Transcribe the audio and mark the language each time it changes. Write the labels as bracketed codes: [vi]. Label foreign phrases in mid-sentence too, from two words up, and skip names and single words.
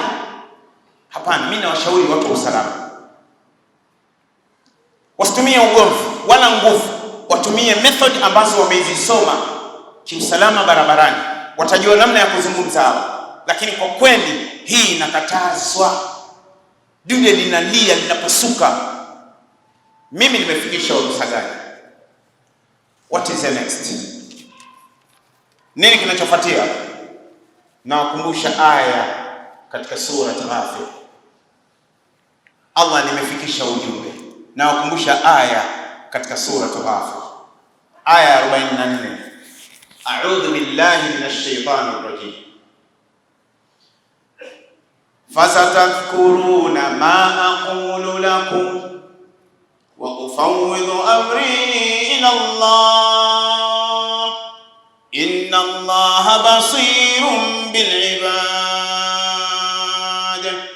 [sw] Hapana, mimi nawashauri watu wa usalama wasitumie ugomvi wala nguvu, watumie method ambazo wamezisoma kiusalama barabarani, watajua namna ya kuzungumza hawa. Lakini kwa kweli hii inakatazwa. Dude linalia, linapasuka. Mimi nimefikisha Rusaganya. [en] What is the next? [sw] Nini kinachofuatia? Nawakumbusha aya katika sura Ghafir. Allah, nimefikisha ujumbe. Nawakumbusha aya katika sura Ghafir, aya 44. [ar] أعوذ بالله من الشيطان الرجيم. فستذكرون ما أقول لكم وأفوض أمري إلى الله إن الله بصير بالعباد.